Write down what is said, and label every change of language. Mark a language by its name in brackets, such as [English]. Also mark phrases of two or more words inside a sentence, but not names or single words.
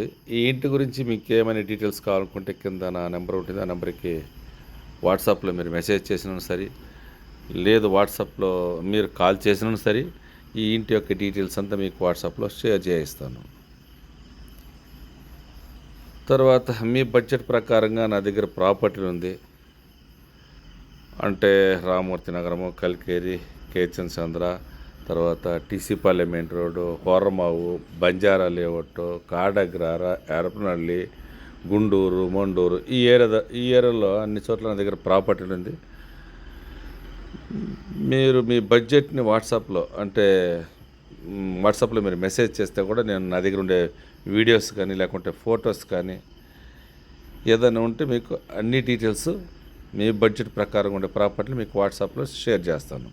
[Telugu] ఈ ఇంటి గురించి మీకు ఏమైనా డీటెయిల్స్ కావాలనుకుంటే కింద నా నెంబర్ ఉంటుంది, ఆ నెంబర్కి వాట్సాప్లో మీరు మెసేజ్ చేసినా సరే, లేదు వాట్సాప్లో మీరు కాల్ చేసినా సరే, ఈ ఇంటి యొక్క డీటెయిల్స్ అంతా మీకు వాట్సాప్లో షేర్ చేయిస్తాను. తర్వాత మీ బడ్జెట్ ప్రకారంగా నా దగ్గర ప్రాపర్టీ ఉంది అంటే రామమూర్తి నగరము, కల్కేరి, కేచన్ చంద్ర, తర్వాత TC పార్లిమెంట్ రోడ్డు, ಹೊರಮಾವು, ಬಂಜಾರಾ ಲೇಔಟು, ಕಾಡಗ್ರಾರ, ಎರಪನಹಳ್ಳಿ, గుంటూరు, మండూరు, ఈ ఏరియాలో అన్ని చోట్ల నా దగ్గర ప్రాపర్టీ ఉంది. మీరు మీ బడ్జెట్ని వాట్సాప్లో మీరు మెసేజ్ చేస్తే కూడా నేను నా దగ్గర ఉండే వీడియోస్ కానీ లేకుంటే ఫొటోస్ కానీ ఏదైనా ఉంటే మీకు అన్ని డీటెయిల్స్ మీ బడ్జెట్ ప్రకారం ఉండే ప్రాపర్టీలు మీకు వాట్సాప్లో షేర్ చేస్తాను.